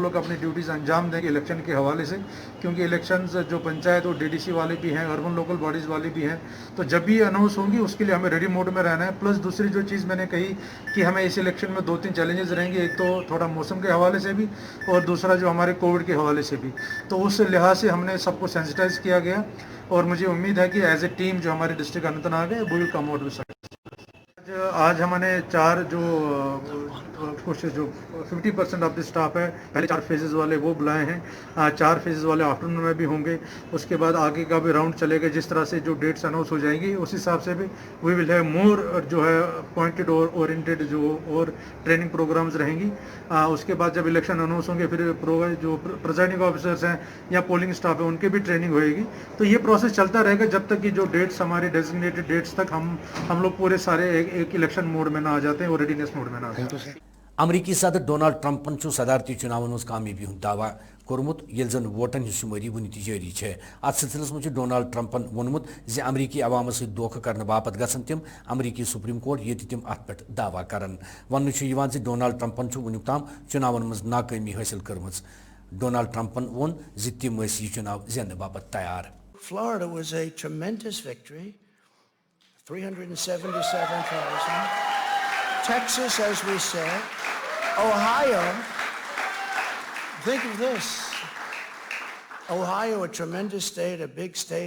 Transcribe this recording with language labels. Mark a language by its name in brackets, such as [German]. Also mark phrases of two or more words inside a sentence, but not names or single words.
[Urdu] لوگ اپنی ڈیوٹیز انجام دیں گے الیکشن کے حوالے سے کیونکہ الیکشنز جو پنچایت اور ڈی ڈی سی والے بھی ہیں [English] urban local bodies [Urdu] والے بھی ہیں تو جب بھی اناؤنس ہوں گی اس کے لیے ہمیں [English] ready mode [Urdu] میں رہنا ہے پلس دوسری جو چیز میں نے کہی کہ ہمیں اس الیکشن میں 2-3 چیلنجز رہیں گے ایک تو تھوڑا موسم کے حوالے سے بھی اور دوسرا جو ہمارے کووڈ کے حوالے سے بھی تو اس لحاظ سے ہم نے سب کو سینسٹائز کیا گیا اور مجھے امید ہے کہ [English] as a team [Urdu] جو ہماری ڈسٹرکٹ اننت ناگ ہے وہ [English] will come out with [Urdu] آج ہم نے 4 کچھ جو 50% [English] of the staff [Urdu] ہے پہلے 4 فیزز والے وہ بلائے ہیں 4 فیزز والے آفٹرنون میں بھی ہوں گے اس کے بعد آگے کا بھی راؤنڈ چلے گا جس طرح سے جو [English] dates announce [Urdu] ہو جائیں گی اس حساب سے بھی [English] we will have more [Urdu] جو ہے پوائنٹڈ اور اورینٹیڈ جو اور [English] training programs [Urdu] رہیں گی اس کے بعد جب الیکشن اناؤنس ہوں گے پھر جو [English] presiding officers [Urdu] ہیں یا [English] polling staff [Urdu] ہے ان کی بھی ٹریننگ ہوئے گی تو یہ پروسیس چلتا رہے گا جب تک کہ جو ڈیٹس ہماری [English] designated dates [Urdu] تک ہم لوگ پورے سارے ایک [English] election mode [Urdu] میں نہ آ جاتے ہیں اور [English] readiness mode [Urdu] میں نہ آ جاتے ہیں. [Kashmiri] امریکی صدر ڈونلڈ ٹرمپن صدارتی چناون مز کامیابی ہند دعوی کورمت یل زن ووٹن ہز شماری ون تہ جاری ہے ات سلسلس مجھ ڈونلڈ ٹرمپن وونمت ز امریکی عوامس ست دھوکہ کرنے باپت گھن تم امریکی سپریم کورٹ یہ تم ات پہ دعوی کرن ون ز ڈونلڈ ٹرمپن ونیک تام چناون مز ناکامی حاصل کرم ڈونلڈ ٹرمپن وون ز تم یہ چناو زینہ باپت تیار. [English] Florida was a tremendous victory, 377,000. Texas, as we said. Ohio, think of this. Ohio, a tremendous state, a big state.